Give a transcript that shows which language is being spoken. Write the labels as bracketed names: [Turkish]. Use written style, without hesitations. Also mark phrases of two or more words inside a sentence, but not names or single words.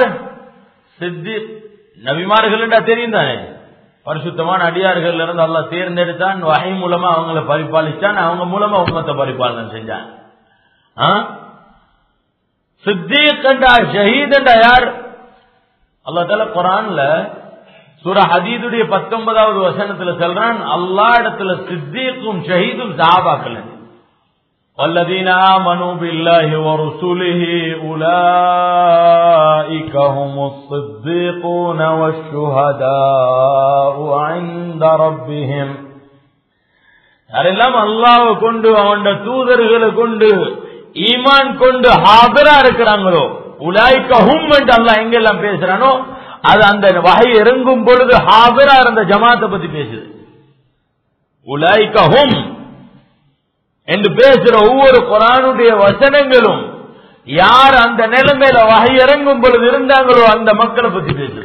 [Tamil] சித்திக் நபிமார்கள் என்றா தெரியும் தானே, பரிசுத்தமான அடியார்கள் இருந்து அல்லாஹ் தேர்ந்தெடுத்தான், வஹி மூலமா அவங்களை பரிபாலிச்சான், அவங்க மூலமா உம்மத்தை பரிபாலனம் செஞ்சான். சித்திக் என்றா ஷஹீத் என்றா யார்? அல்லாஹ் தஆலா குர்ஆன்ல சூரா ஹதீதுடைய 19வது வசனத்துல சொல்றான், அல்லாஹ் இடத்துல சித்திக்கும் ஷஹீதும் சஹாபாக்கள். [Arabic] والذين آمنوا بالله ورسله أولئك هم الصديقون والشهداء عند ربهم. [Tamil] யாரெல்லாம் அல்லாஹ்வை கொண்டு அவனுடைய தூதர்களை கொண்டு ஈமான் கொண்டு ஹாதிரா இருக்கிறாங்களோ, [Arabic] أولئك هم [Tamil] என்று அல்லாஹ் எங்கெல்லாம் பேசுறானோ அது அந்த வஹி இறங்கும் பொழுது ஹாதிரா இருந்த ஜமாத்தை பத்தி பேசுது. [Arabic] أولئك هم [Tamil] என்று பேசுற ஒவ்வொரு குர்ஆனுடைய வசனங்களும் யார் அந்த நிலைமையில வஹி இறங்கும் பொழுது இருந்தாங்களோ அந்த மக்களை பத்தி பேசுது.